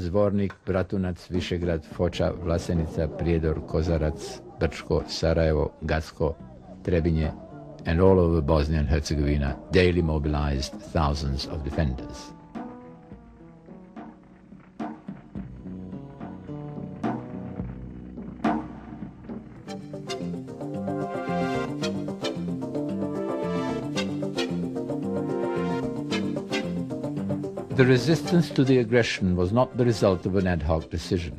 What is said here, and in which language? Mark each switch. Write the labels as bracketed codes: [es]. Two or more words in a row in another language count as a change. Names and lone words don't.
[en] Zvornik, Bratunac, Visegrad, Foča, Vlasenica, Prijedor, Kozarac, Brčko, Sarajevo, Gacko, Trebinje, and all over Bosnia and Herzegovina daily mobilized thousands of defenders. The resistance to the aggression was not the result of an ad hoc decision.